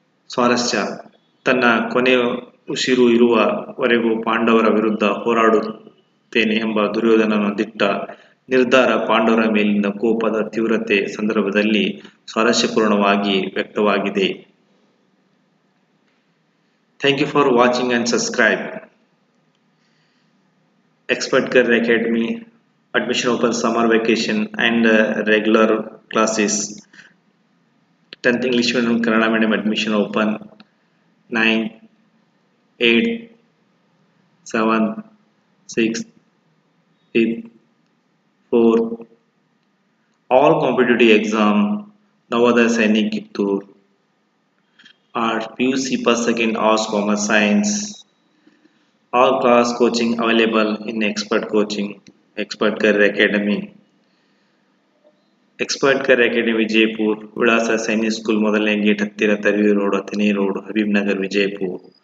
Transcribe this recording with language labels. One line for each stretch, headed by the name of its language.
Kannada: ಸ್ವಾರಸ್ಯ: ತನ್ನ ಕೊನೆಯ ಉಸಿರು ಇರುವವರೆಗೂ ಪಾಂಡವರ ವಿರುದ್ಧ ಹೋರಾಡುತ್ತೇನೆ ಎಂಬ ದುರ್ಯೋಧನನ ದಿಟ್ಟ ನಿರ್ಧಾರ ಪಾಂಡವರ ಮೇಲಿನ ಕೋಪದ ತೀವ್ರತೆ ಸಂದರ್ಭದಲ್ಲಿ ಸ್ವಾರಸ್ಯಪೂರ್ಣವಾಗಿ ವ್ಯಕ್ತವಾಗಿದೆ.
English: Thank you for watching and subscribe. Expert Career Academy admission open summer vacation and regular classes. 10th English medium Kannada medium admission open 9, 8, 7, 6, 5, 4. All competitive exam Navodaya Sainik Kittur. Art, PUC first, second, Arts, Commerce, Science. All class coaching available in Expert Coaching, Expert Career Academy.
Kannada: Expert Career Academy Vijayapura. ವಿಳಾಸ: Sainik school ಮೊದಲನೇ gate ಹತ್ತಿರ, Tarvi road, Athani road, Habib Nagar, Vijayapura.